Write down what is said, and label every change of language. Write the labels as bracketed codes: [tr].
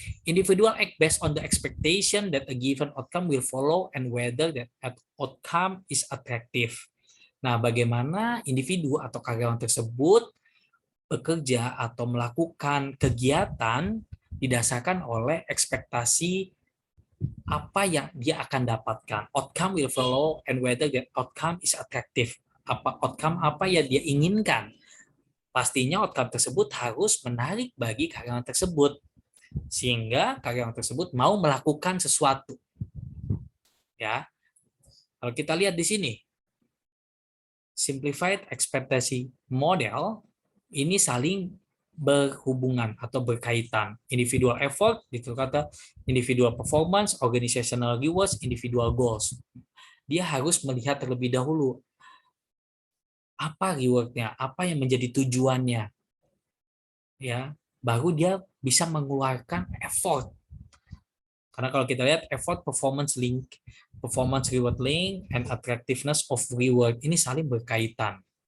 [en] Individual act based on the expectation that a given outcome will follow and whether that outcome is attractive. [id] Nah, bagaimana individu atau karyawan tersebut bekerja atau melakukan kegiatan didasarkan oleh ekspektasi apa yang dia akan dapatkan. [en] Outcome will follow and whether that outcome is attractive. [id] Outcome apa yang dia inginkan. Pastinya outcome tersebut harus menarik bagi karyawan tersebut. Sehingga karyawan tersebut mau melakukan sesuatu. Ya. Kalau kita lihat di sini, [en] simplified expectancy model [id] ini saling berhubungan atau berkaitan. [en] Individual effort, [id] itu kata [en] individual performance, organizational rewards, individual goals. [id] Dia harus melihat terlebih dahulu apa rewardnya, apa yang menjadi tujuannya, ya, baru dia bisa mengeluarkan effort. Karena kalau kita lihat [en] effort, performance link, performance reward link, and attractiveness of reward [id] ini saling berkaitan.